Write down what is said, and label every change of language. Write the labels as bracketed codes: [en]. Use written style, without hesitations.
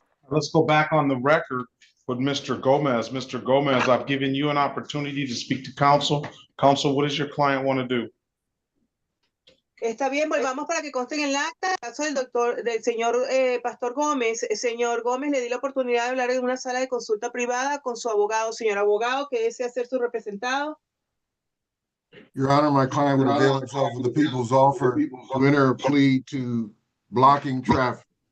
[en] Let's go back on the record with Mr. Gomez. Mr. Gomez, I've given you an opportunity to speak to counsel. Counsel, what does your client want to do? [es] Está bien, volvamos para que conste en el acta. El caso del señor Pastor Gómez. Señor Gómez, le di la oportunidad de hablar en una sala de consulta privada con su abogado. Señor abogado, ¿qué desea ser su representado? [en] Your Honor, my client would avail himself of the people's offer to enter a plea to blocking traffic.